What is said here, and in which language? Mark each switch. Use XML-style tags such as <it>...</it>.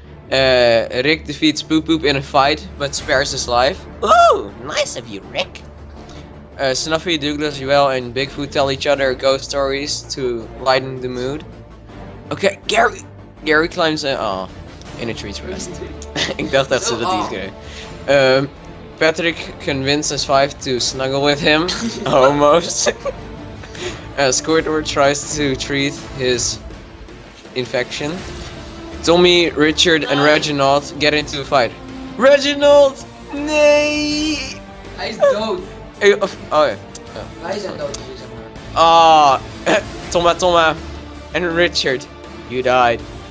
<en>Rick defeats Poop Poop in a fight, but spares his life. Ooh, nice of you, Rick. Snuffy, Douglas, Joel, and Bigfoot tell each other ghost stories to lighten the mood. Oké, Gary climbs in a tree to rest.</en> <nl>Ik dacht dat ze dat niet deden.</nl> <en>Patrick convinces Five to snuggle with him, almost. Squidward tries to treat his infection. Tommy, Richard, and Reginald get into a fight.</en> <nl>Reginald! Nee! Hij is dood. Oh ja. Wij zijn dood, dus zeg maar.</nl> <en>Toma, and Richard, you died.</en>